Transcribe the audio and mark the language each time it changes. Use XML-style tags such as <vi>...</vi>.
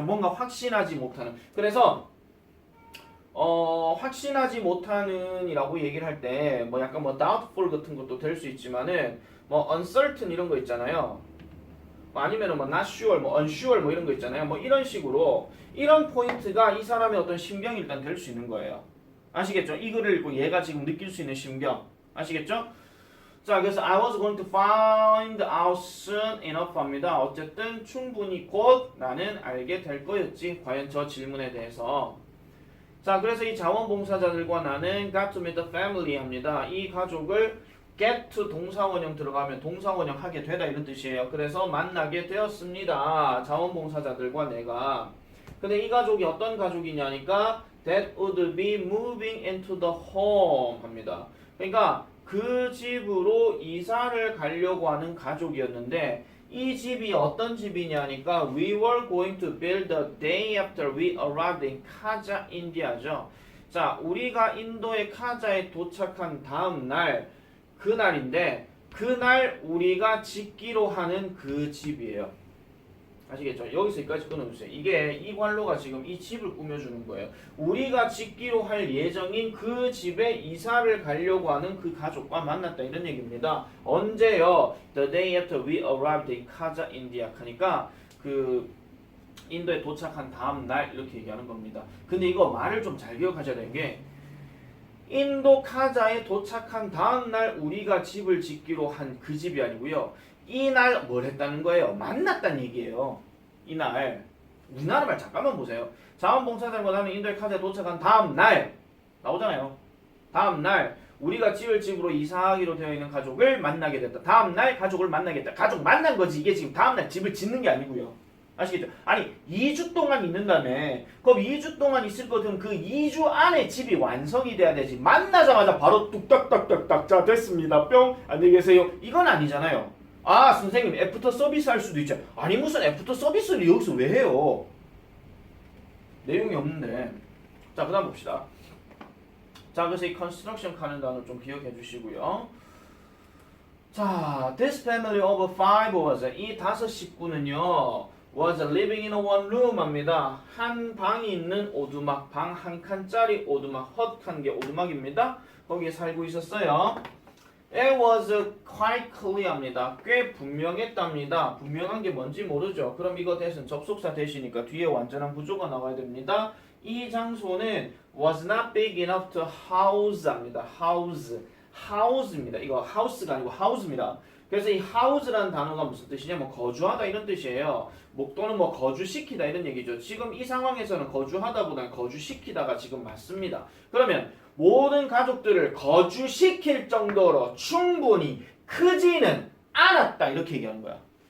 <ko>뭔가 확신하지 못하는. 그래서 확신하지 못하는 이라고 얘기를 할 때 뭐 약간 뭐 doubtful 같은 것도 될 수 있지만은 뭐 uncertain 이런 거 있잖아요. 뭐 아니면은 뭐 not sure, 뭐 unsure 뭐 이런 거 있잖아요. 뭐 이런 식으로 이런 포인트가 이 사람의 어떤 심경이 일단 될 수 있는 거예요. 아시겠죠? 이 글을 읽고 얘가 지금 느낄 수 있는 심경. 아시겠죠?</ko> <en>자, 그래서 I was going to find out soon enough 합니다.</en> <ko>어쨌든 충분히 곧 나는 알게 될 거였지. 과연 저 질문에 대해서. 자, 그래서 이 자원봉사자들과 나는</ko> <en>got to meet the family</en> <ko>합니다. 이 가족을 get to 동사원형 들어가면 동사원형 하게 되다 이런 뜻이에요. 그래서 만나게 되었습니다. 자원봉사자들과 내가. 근데 이 가족이 어떤 가족이냐니까</ko> <en>that would be moving into the home</en> <ko>합니다. 그러니까 그 집으로 이사를 가려고 하는 가족이었는데 이 집이 어떤 집이냐니까</ko> <en>we were going to build the day after we arrived in Khaja, India</en> <ko>죠. 자, 우리가 인도의 카자에 도착한 다음 날 그날인데 그날 우리가 짓기로 하는 그 집이에요. 아시겠죠? 여기서 여기까지 끊어주세요. 이게 이 관로가 지금 이 집을 꾸며주는 거예요. 우리가 짓기로 할 예정인 그 집에 이사를 가려고 하는 그 가족과 만났다 이런 얘기입니다. 언제요?</ko> <en>The day after we arrived in Khaja, India.</en> <ko>하니까 그 인도에 도착한 다음 날 이렇게 얘기하는 겁니다. 근데 이거 말을 좀 잘 기억하셔야 되는 게 인도 카자에 도착한 다음 날 우리가 집을 짓기로 한 그 집이 아니고요. 이날 뭘 했다는 거예요? 만났다는 얘기예요. 이날 우리나라 말 잠깐만 보세요. 자원봉사자가 하는 인도의 카자에 도착한 다음 날 나오잖아요. 다음 날 우리가 지을 집으로 이사하기로 되어 있는 가족을 만나게 됐다. 다음 날 가족을 만나겠다. 가족 만난 거지. 이게 지금 다음 날 집을 짓는 게 아니고요. 아시겠죠? 아니 2주 동안 있는다며. 그럼 2주 동안 있을 거든 그 2주 안에 집이 완성이 돼야 되지. 만나자마자 바로 뚝딱딱딱딱 자 됐습니다. 뿅 안녕히 계세요. 이건 아니잖아요. 아 선생님 애프터 서비스 할 수도 있죠. 아니 무슨 애프터 서비스를 여기서 왜 해요? 내용이 없는데. 자 그 다음 봅시다. 자 그래서 이 컨스트럭션 칼렌더는 좀 기억해 주시고요.</ko> <en>자 this family of five was</en> <ko>이 5 식구는요</ko> <en>was living in a one room 합니다.</en> <ko>한 방이 있는 오두막 방 한 칸짜리 오두막 헛한 개 오두막입니다. 거기에 살고 있었어요.</ko> <en>It was quite clear합니다.</en> <ko>꽤 분명했답니다. 분명한 게 뭔지 모르죠. 그럼 이거 대신 접속사 대시니까 뒤에 완전한 구조가 나와야 됩니다. 이 장소는</ko> <en>was not big enough to house 합니다.</en> <ko>house입니다. 이거 house가 아니고 house입니다. 그래서 이 house라는 단어가 무슨 뜻이냐면 거주하다 이런 뜻이에요. 또는 뭐 거주시키다 이런 얘기죠. 지금 이 상황에서는 거주하다보다는 거주시키다가 지금 맞습니다. 그러면 모든 가족들을 거주시킬 정도로 충분히 크지는 않았다 이렇게 얘기하는 거야.</ko>